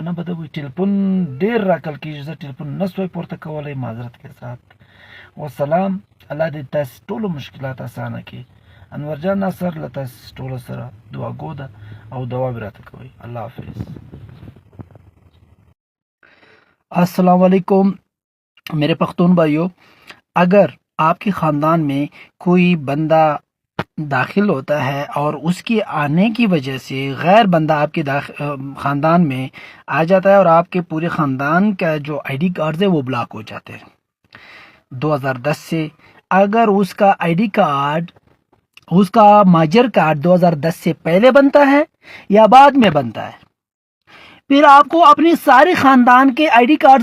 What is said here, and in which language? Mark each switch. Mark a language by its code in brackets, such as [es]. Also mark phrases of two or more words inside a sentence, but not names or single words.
[ps] نه بدوئ ټلیفون ډېر راکل کېږي زه ټلیفون نه سوی پورته کولی [ur] معذرت کے ساتھ [ps] والسلام الله دې تاسې ټولو مشکلات اسانه کړي انور جان ناصر له تاسې ټولو سره دعاګو ده او دعا به راته کوئ الله حافظ [ar] السلام علیکم [ur] میرے پختون بھائیو اگر آپ کے خاندان میں کوئی بندہ داخل ہوتا ہے اور اس کے آنے کی وجہ سے غیر بندہ آپ کے خاندان میں آ جاتا ہے اور آپ کے پورے خاندان کا جو [en] ID card [ur] ہے وہ بلاک ہو جاتے ہیں 2010 سے اگر اس کا [en] ID card [ur] اس کا ماجر کارڈ 2010 سے پہلے بنتا ہے یا بعد میں بنتا ہے پھر آپ کو اپنے سارے خاندان کے [en] ID card